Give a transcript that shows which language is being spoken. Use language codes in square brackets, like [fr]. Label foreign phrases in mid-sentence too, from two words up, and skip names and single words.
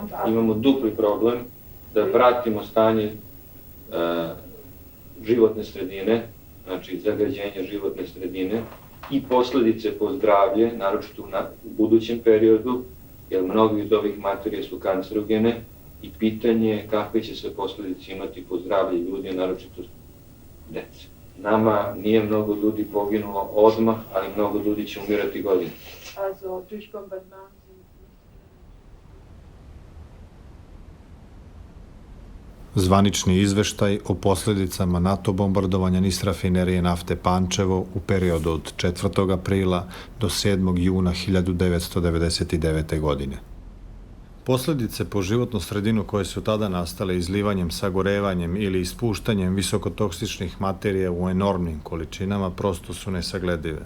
[sr] Imamo dupli problem da pratimo stanje životne sredine, znači zagađenja životne sredine i posledice po zdravlje, naročito u budućem periodu, jer mnogi od ovih materija su kancerogene i pitanje je kakve će se posledice imati po zdravlje ljudi, naročito dece. Nama nije mnogo ljudi poginulo odmah, ali mnogo ljudi će umirati godinu. [de] Also durch Bombardement sind [sr] zvanični izveštaj o posljedicama NATO bombardovanja NIS rafinerije nafte Pančevo u periodu od 4. aprila do 7. juna 1999. godine. Posljedice po životnu sredinu koje su tada nastale izlivanjem, sagorevanjem ili ispuštanjem visokotoksičnih materija u enormnim količinama prosto su nesagledive.